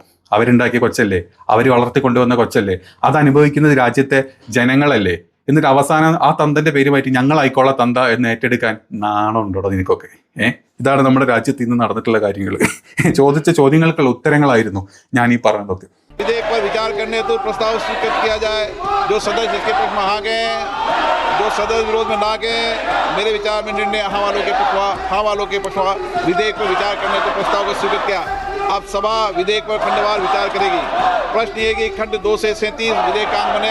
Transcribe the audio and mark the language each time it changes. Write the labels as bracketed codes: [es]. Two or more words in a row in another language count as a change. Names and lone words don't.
[ml] അവരുണ്ടാക്കിയ കൊച്ചല്ലേ, അവർ വളർത്തിക്കൊണ്ടുവന്ന കൊച്ചല്ലേ, അത് അനുഭവിക്കുന്നത് രാജ്യത്തെ ജനങ്ങളല്ലേ. എന്നിട്ട് അവസാനം ആ തന്തന്റെ പേര് മാറ്റി ഞങ്ങളായിക്കോളാം തന്ത എന്ന് ഏറ്റെടുക്കാൻ നാണം ഉണ്ടോ നിനക്കൊക്കെ? ഇതാണ് നമ്മുടെ രാജ്യത്ത് ഇന്ന് നടന്നിട്ടുള്ള കാര്യങ്ങൾ. ചോദിച്ച ചോദ്യങ്ങൾക്കുള്ള ഉത്തരങ്ങളായിരുന്നു ഞാൻ ഈ പറഞ്ഞതൊക്കെ. [hi] विधेयक पर विचार करने हेतु प्रस्ताव स्वीकृत किया जाए। जो सदस्य इसके पक्ष में आ गए, जो सदस्य विरोध में ना गए, मेरे विचार में निर्णय हाँ वालों के पक्षवा विधेयक पर विचार करने हेतु प्रस्ताव को स्वीकृत किया। अब सभा विधेयक पर खंडवार विचार करेगी। प्रश्न ये कि खंड 2 से 37 विधेयकांग बने।